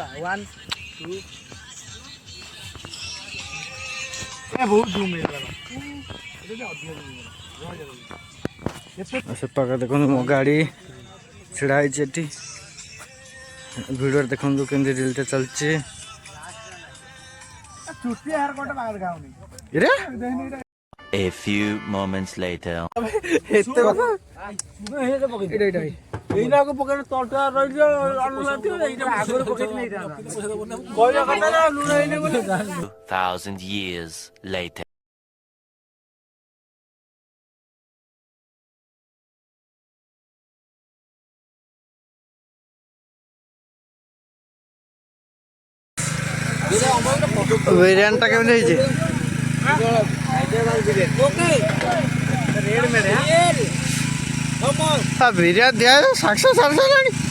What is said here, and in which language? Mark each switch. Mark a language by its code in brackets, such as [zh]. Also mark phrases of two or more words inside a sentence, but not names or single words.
[or] ସେ ପାଖରେ ଦେଖନ୍ତୁ ମୋ ଗାଡ଼ି ଛିଡ଼ା ହେଇଛି ଏଠି। ଭିଡ଼ିଓରେ ଦେଖନ୍ତୁ କେମିତି ରିଲ୍ଟା ଚାଲିଛି। [en] A few moments later. [or] ଏଇଟାକୁ ପକେଇଲେ ତଳଟା ରହିଯିବ ଅନୁଲାଥିବ ଏଇଟା ଆଗରୁ ପକେଇକି ନେଇଥାନ୍ତା କହିବା କଥା ନା ଲୁଣ ହେଇନି ବୋଲି [en] 2,000 years later. [or] ବିରିୟାନୀଟା କେମିତି ହେଇଛି? ବିରିୟାନୀ ଦିଆ ସାତଶହ ସାତଶହ ହେଲାଣି।